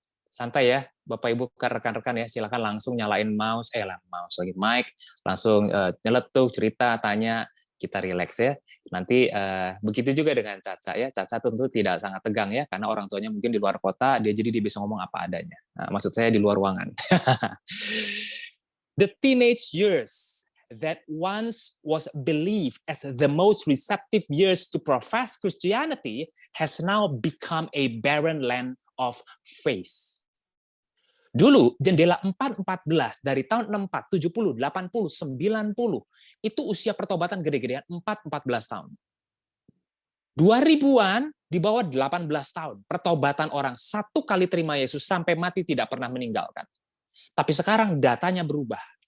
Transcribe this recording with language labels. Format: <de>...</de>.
<id>Santai ya, Bapak Ibu, rekan-rekan ya, silakan langsung nyalain mouse lagi mic, langsung nyeletuk, cerita, tanya, kita relax ya. Nanti begitu juga dengan Caca ya. Caca tentu tidak sangat tegang ya, karena orang tuanya mungkin di luar kota, dia bisa ngomong apa adanya. Nah, maksud saya di luar ruangan.</id> <en>The teenage years that once was believed as the most receptive years to profess Christianity has now become a barren land of faith.</en> <id>Dulu jendela 414 dari tahun 64, 70, 80, 90 itu usia pertobatan gede-gedean 14 tahun. 2000-an di bawah 18 tahun. Pertobatan orang 1 kali terima Yesus sampai mati tidak pernah meninggalkan. Tapi sekarang datanya berubah.</id>